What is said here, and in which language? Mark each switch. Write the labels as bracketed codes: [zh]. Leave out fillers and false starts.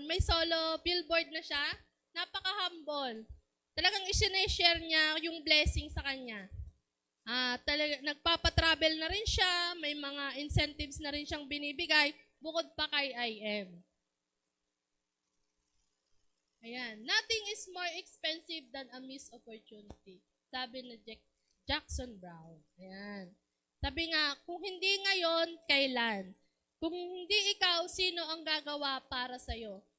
[tl] May solo billboard na siya. Napaka-humble. Talagang isineshare niya yung blessing sa kanya. Nagpapatravel na rin siya. May mga incentives na rin siyang binibigay bukod pa kay IM. Ayan. [en] Nothing is more expensive than a missed opportunity. Sabi ni Jackson Brown. Ayan. [tl] Sabi nga, kung hindi ngayon, kailan? Kung hindi ikaw, sino ang gagawa para sa'yo?